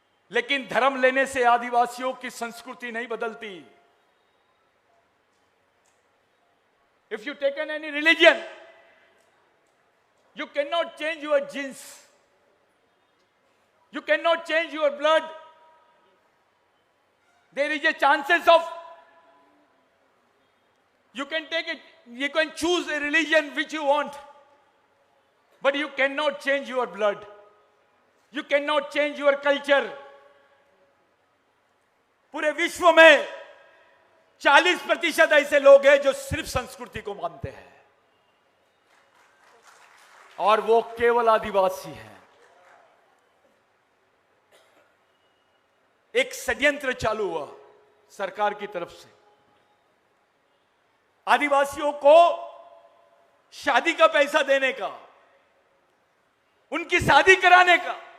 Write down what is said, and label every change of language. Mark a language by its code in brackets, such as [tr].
[hi] लेकिन धर्म लेने से आदिवासियों की संस्कृति नहीं बदलती। [en] If you taken any religion, you can not change your genes, you cannot change your blood. There is a chances of you can take it, you can choose a religion which you want, but you cannot change your blood, you cannot change your culture. [hi] पूरे विश्व में 40% ऐसे लोग हैं जो सिर्फ संस्कृति को मानते हैं, और वो केवल आदिवासी हैं। एक षड्यंत्र चालू हुआ सरकार की तरफ से आदिवासियों को शादी का पैसा देने का, उनकी शादी कराने का।